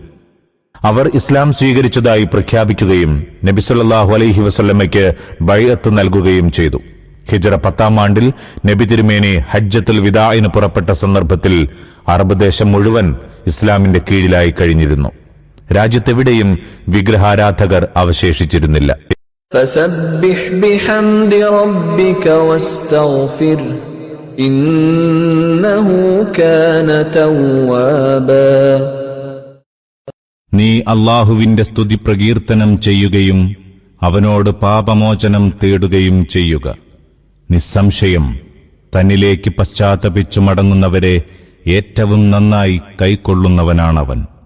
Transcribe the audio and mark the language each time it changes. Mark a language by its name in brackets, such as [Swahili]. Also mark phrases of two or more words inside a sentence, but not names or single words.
[Malayalam] അവർ ഇസ്ലാം സ്വീകരിച്ചതായി പ്രഖ്യാപിക്കുകയും നബി [Arabic] صلى الله عليه [Malayalam] വസല്ലമയ്ക്ക് ബൈഅത്ത് നൽകുകയും ചെയ്തു. ഹിജ്റ 10-ാം ആണ്ടിൽ നബി തിരുമേനി ഹജ്ജത്തുൽ വിദാഇന് പുറപ്പെട്ട സന്ദർഭത്തിൽ അറബ് ദേശം മുഴുവൻ ഇസ്ലാമിന്റെ കീഴിലായി കഴിഞ്ഞിരുന്നു. രാജ്യത്തെവിടെയും വിഗ്രഹാരാധകർ അവശേഷിച്ചിരുന്നില്ല. [Arabic] فسبح بحمد ربك واستغفر إنه كان توابا. [Malayalam] നീ അല്ലാഹുവിന്റെ സ്തുതി പ്രകീർത്തനം ചെയ്യുകയും അവനോട് പാപമോചനം തേടുകയും ചെയ്യുക. നിസ്സംശയം തന്നിലേക്ക് പശ്ചാത്തപിച്ചു മടങ്ങുന്നവരെ ഏറ്റവും നന്നായി കൈക്കൊള്ളുന്നവനാണവൻ.